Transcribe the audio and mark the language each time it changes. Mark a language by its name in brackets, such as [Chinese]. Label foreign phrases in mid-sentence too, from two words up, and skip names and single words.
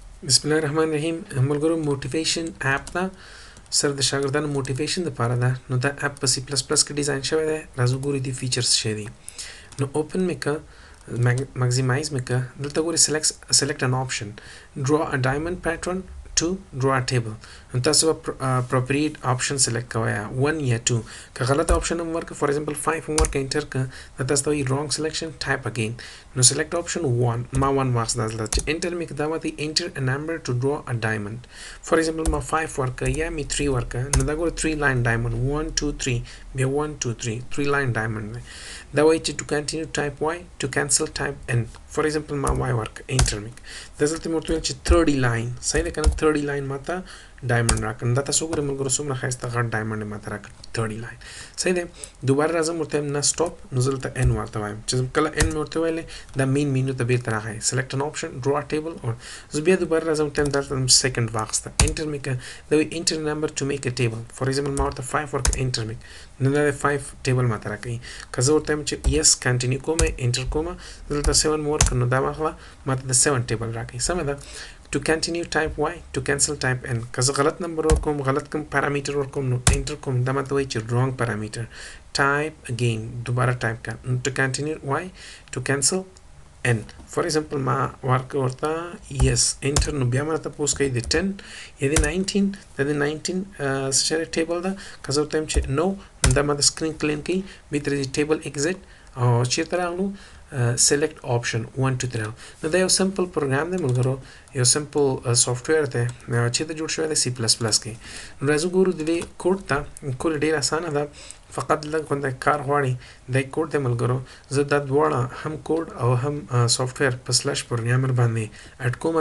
[Arabic] بسم الله الرحمن الرحیم. [Pashto] ملګرو [English] motivation app [Pashto] دا سره د شاګردانو موټیویشن لپاره ده. نو دا اپ په سی پلس پلس کې ډیزاین شوی دی. راځو ګورو دي فیچرز څه دي. نو اوپن میکا ماکسیمایز میکا دلته ګوري [English] select an option, draw a diamond pattern to draw a table. [Pashto] نو تاسو [English] appropriate option select [Pashto] کوئ 1 یا 2. که غلط option هم ورکړه [English] for example [Pashto] 5 هم ورکړه انټر کړه نو تاسو ته وایي [English] wrong selection type again. [Pashto] نو [English] select option 1 [Pashto] ما 1 مارکس دلته چې انټر مې کړه دا ماته [English] enter a number to draw a diamond. for example [Pashto] ما 5 ورکړه یا می 3 ورکړه نو دا ګوره [English] 3 line diamond [Pashto] 1 2 3 بیا 1 2 3 [English] 3 line diamond [Pashto] دی. دا وایي چې [English] to continue type y, to cancel type n. for example [Pashto] ما y ورکړه انټر مې کړه دا دلته مې ورته ویل چې 30 line صحیح ده که نه 30 line ماته ډایمنډ راکړه. دا تاسو ګورئ ملګرو څومره ښایسته غټ ډایمنډ یې ماته راکړه 30 لاین. صحیح دی. دوباره راځم ورته وایم نه سټاپ نو زه دلته ان ورته وایم چې کله ان مې ورته ویلې دا [English] main menu [Pashto] ته بیرته راغی [English] select an option, draw a table or [Pashto] زه بیا دوباره راځم ورته وایم دلته سیکنډ واخیسته انټر مې کړه دا وایي [English] enter number to make a table. for example [Pashto] ما ورته 5 ورکړه انټر مې کړه نو دا 5 ټیبل ماته راکوي. که زه ورته وایم چې [English] yes continue [Pashto] کوم انټر کوم دلته 7 مې ورکړه نو دا واخله ماته د 7 ټیبل راکوي. سمه ده. [English] to continue type y, to cancel type n. [Pashto] که زه غلط نمبر ورکوم غلط کوم پارامیټر ورکوم نو انټر کوم دا ماته وایي چې [English] wrong parameter. type again [Pashto] دوباره ټایپ کړه [English] to continue y, to cancel n. for example [Pashto] ما ورته yes انټر نو بیا ماته تپوس کوي د 10 یا د 19 د 19 څه ټیبل ده. که زه ورته وایم چې no دا ماته [English] screen clean [Pashto] کوي بیا ترې [English] table exit [Pashto] او چیرته راغلو [English] select option 1 2 3. [Pashto] نو دا یو [English] simple program [Pashto] دی ملګرو, یو [English] simple software [Pashto] دی چې د جوړ شوی دی سی پلس پلس کې. نو راځو ګورو د دې کوډ ته. کوډ ډېر اسانه ده فقط لږ غونډه کار غواړي. دا کوډ دی ملګرو, زه دا دواړه هم کوډ او هم سافټویر په سلش پروګرامر باندې اډ کوم.